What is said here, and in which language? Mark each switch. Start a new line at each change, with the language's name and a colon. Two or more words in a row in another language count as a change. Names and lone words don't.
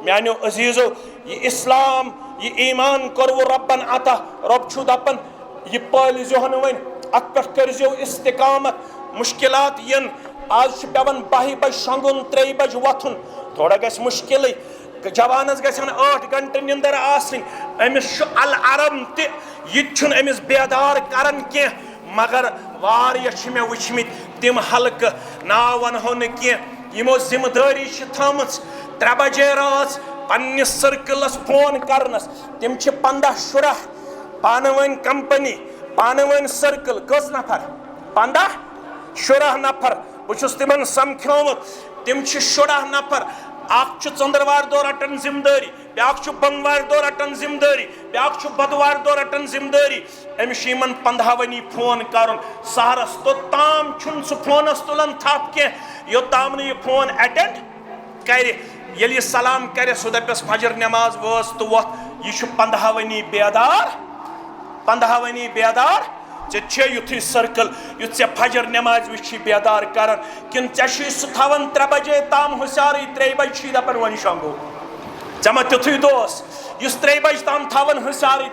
Kashmiri: म्यानो अजीजो ये इस्लाम ये ईमान करवो रब्बन अता रब छु दपन ये पालिजो हन वन अत पे करजो इस्तिकामत मुश्किलात यन आज पेवन 12 बज शंगुन 3 बज वथुन थोड़ा गस मुश्किल जवानस गन 8 घंटे निंदर आसिन अमिस अल आरम ते ये अमिस बेदार करन के मगर वारिया मे वुचमित तिम हल्क ना वनहो न के यमो जिम्मेदारी थम 3 बजे रात पन्निस सर्कलस फोन करनस तिम 15 शुरा पानवन कंपनी पानवन सर्कल कस नफर 15 शुरा नफर बहुस तिमन समख्योमुत तिम शुरा नफर अख चंद्रवार दो रटन जिम्मेदारी ब्याक बंगवार दो रटन जिम्मेदारी ब्याक बदवार दो रटन जिम्मेदारी अमिस 15 वनी फोन कर सहरस तोताम सह फोनस तुलान थप के योताम यह फोन अटेंड कर ये सलाम कर सह दपस फजर नमाज वस तो वह यह 15 वनी बेदार 15 वनी बेदार चे युथी सर्कल युथ चे फजर नमाज वि बेदार कर किन चे सह 3 बजे ताम हुशार 3 बजे दपन वन शंगो चे तुथु दोस 3 बजे ताम थवन हुशार